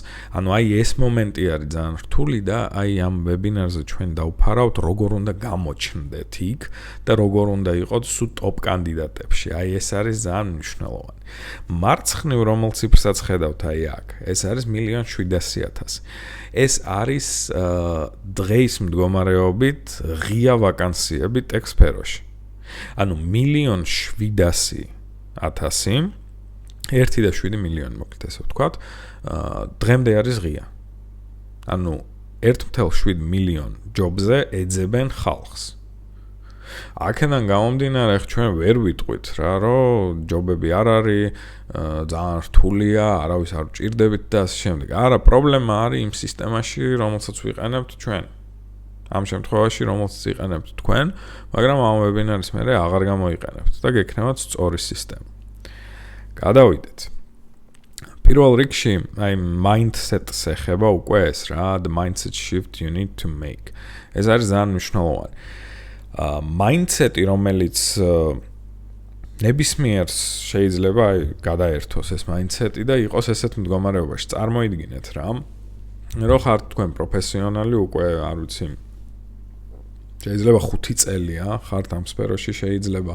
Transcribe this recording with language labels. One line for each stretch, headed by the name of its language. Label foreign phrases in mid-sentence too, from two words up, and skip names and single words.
Georgian: ეს მომენტი არის ძალიან რთული და ამ ვებინარზე ჩვენ დავფარავთ როგორ უნდა გამოჩნდეთ იქ და როგორ უნდა იყოთ სულ ტოპ კანდიდატებში. ეს არის ძალიან მნიშვნელოვანი. მარცხნივ რომელ ციფრსაც ხედავთ აქ, ეს არის 1,700,000. ეს არის დღის მდგომარეობით ღია ვაკანსიები tech sphero-ში. 1,700,000 1 და 7 მილიონი მოკლედ ესე ვთქვათ, დღემდე არის ღია. 1,7 მილიონ ჯობზე ეძებენ ხალხს. აქედან გამომდინარე, ჩვენ ვერ ვიტყვით რა, რომ ჯობები არ არის, ძალიან რთულია, არავის არ ვჭირდებით და ასე შემდეგ. არა, პრობლემა არის იმ სისტემაში, რომელსაც ვიყენებთ ჩვენ. ამ შემთხვევაში, რომელსაც იყენებთ თქვენ, მაგრამ ამ ვებინარის მერე აღარ გამოიყენებთ და გექნებათ სწორი სისტემა. გადავიდეთ. პირველ რიგში, mindset-ს ეხება უკვე ეს რა,
English: the mindset shift you need to make.
Georgian: ეს არის ძალიან მნიშვნელოვანი. Mindset-ი, რომელიც ნებისმიერს შეიძლება გადაერთოს ეს mindset-ი და იყოს ესეთ მდგომარეობაში. წარმოიდგინეთ რა, რომ ხართ თქვენ პროფესიონალი უკვე, არ ვიცი, შეიძლება 5 წელია ხართ ამ სფეროში, შეიძლება